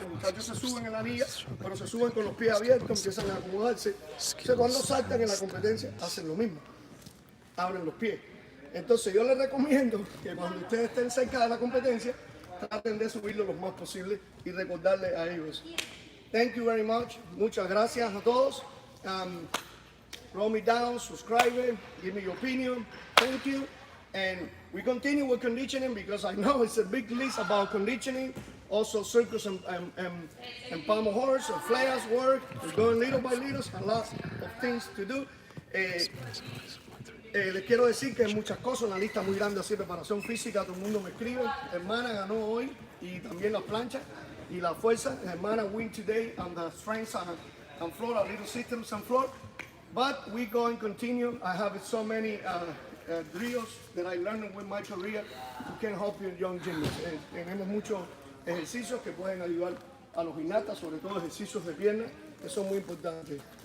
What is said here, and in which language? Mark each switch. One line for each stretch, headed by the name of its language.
Spanish: Los muchachos se suben en la anilla, pero se suben con los pies abiertos, empiezan a acomodarse. Entonces cuando saltan en la competencia hacen lo mismo, abren los pies. Entonces yo les recomiendo que cuando ustedes estén cerca de la competencia, traten de subirlo lo más posible y recordarle a ellos.
English: Thank you very much.
Spanish: Muchas gracias a todos.
English: Roll me down, subscribe, give me your opinion. Thank you. And we continue with conditioning, because I know it's a big list about conditioning. Also circus and pommel horse and flares work. We're going little by little, a lot of things to do.
Spanish: Les quiero decir que hay muchas cosas, una lista muy grande así de preparación física. Todo el mundo me escribe. Hermana ganó hoy, y también las planchas y la fuerza.
English: Hermana win today on the strengths and floor, our little systems and floor. But we're going to continue. I have so many drills that I learned with my career who can help you young gymnasts.
Spanish: Tenemos muchos ejercicios que pueden ayudar a los gimnastas, sobre todo ejercicios de piernas, que son muy importantes.